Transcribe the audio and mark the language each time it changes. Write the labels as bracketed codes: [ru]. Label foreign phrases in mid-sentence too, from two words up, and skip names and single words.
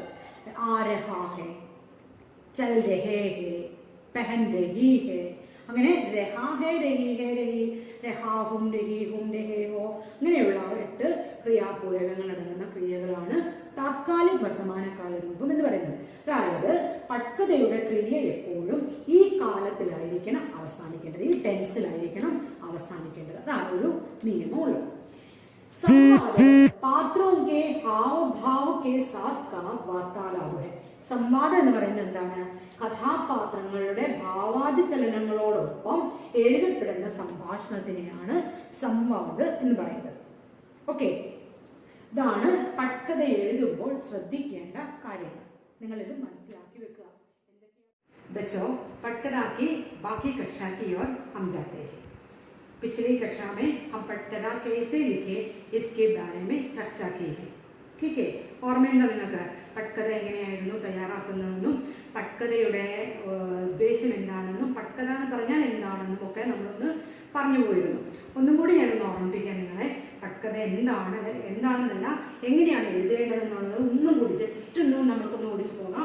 [hi] आ रहा है, चल रहे हैं, पहन रही है, [ml] അങ്ങനെ [hi] रहा है रही है रही, रहा हूँ रही हूँ रहे हो, [ml] ഇങ്ങനെയുള്ള 8 ക്രിയാപൂരകങ്ങൾ അടങ്ങുന്ന ക്രിയകളാണ് താത്കാലിക വർത്തമാനകാല രൂപം എന്ന് പറയുന്നത്. അതായത് പട്കതയുടെ ക്രിയ എപ്പോഴും ഈ കാലത്തിലായിരിക്കണം അവസാനിക്കേണ്ടത്, ഈ ടെൻസിലായിരിക്കണം അവസാനിക്കേണ്ടത്. അതാണ് ഒരു നിയമമുള്ളത്. [hi] संवाद पात्रों के हाव भाव के साथ का वार्तालाप है. [ml] സംവാദം എന്ന് പറയുന്നത് എന്താണ്? കഥാപാത്രങ്ങളുടെ ഭാവാദി ചലനങ്ങളോടൊപ്പം എഴുതപ്പെടുന്ന സംഭാഷണത്തിനെയാണ് സംവാദ് എന്ന് പറയുന്നത്. ഓക്കെ, ഇതാണ് പട്കഥ എഴുതുമ്പോൾ ശ്രദ്ധിക്കേണ്ട കാര്യങ്ങൾ. നിങ്ങളിത് മനസ്സിലാക്കി വെക്കുക. [hi] बच्चों, पटकथा की बाकी कक्षा की ओर हम जाते हैं. पिछली कक्षा में हम पटकथा कैसे लिखे इसके बारे में चर्चा की है. ठीक है, [ml] ഓർമ്മയുണ്ടോ നിങ്ങൾക്ക്? പട്കഥ എങ്ങനെയായിരുന്നു തയ്യാറാക്കുന്നതെന്നും പട്കഥയുടെ ഉദ്ദേശം എന്താണെന്നും പട്കഥ എന്ന് പറഞ്ഞാൽ എന്താണെന്നും ഒക്കെ നമ്മളൊന്ന് പറഞ്ഞു പോയിരുന്നു. ഒന്നും കൂടി ഞാനൊന്ന് ഓർമ്മിപ്പിക്കാൻ നിങ്ങളെ. പട്കഥ എന്താണെന്നല്ല, എങ്ങനെയാണ് എഴുതേണ്ടതെന്നുള്ളത് ഒന്നും കൂടി ജസ്റ്റ് ഒന്നും നമുക്കൊന്ന് ഓടിച്ചു പോകാം.